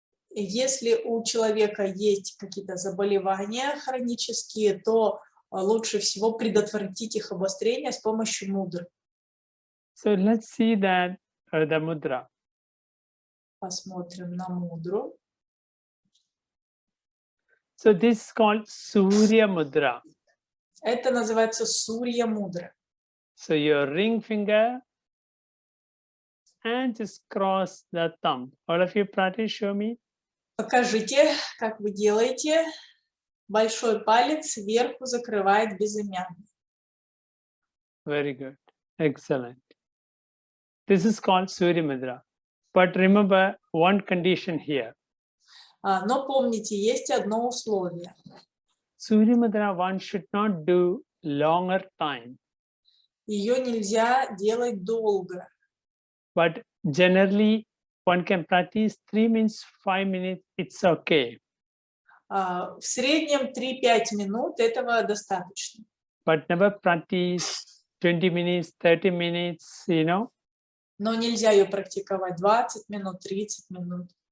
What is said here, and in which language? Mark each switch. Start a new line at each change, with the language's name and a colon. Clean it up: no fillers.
Russian: Если у человека есть какие-то заболевания хронические, то лучше всего предотвратить их обострение с помощью мудр.
English: So let's see that the mudra.
Russian: Посмотрим на мудру.
English: So this is called Surya Mudra.
Russian: Это называется Сурья Мудра.
English: So your ring finger and just cross the thumb. All of you practice, show me.
Russian: Покажите, как вы делаете. Большой палец сверху закрывает безымянный.
English: Very good. Excellent. This is called Surya Mudra. But remember one condition here.
Russian: Но помните, есть одно условие.
English: Surya Mudra one should not do longer time.
Russian: Ее нельзя делать долго.
English: But generally one can practice 3 minutes, 5 minutes, it's okay.
Russian: В среднем 3-5 минут этого достаточно.
English: But never practice 20 minutes, 30 minutes, you know.
Russian: Но нельзя ее практиковать 20 минут, 30 минут.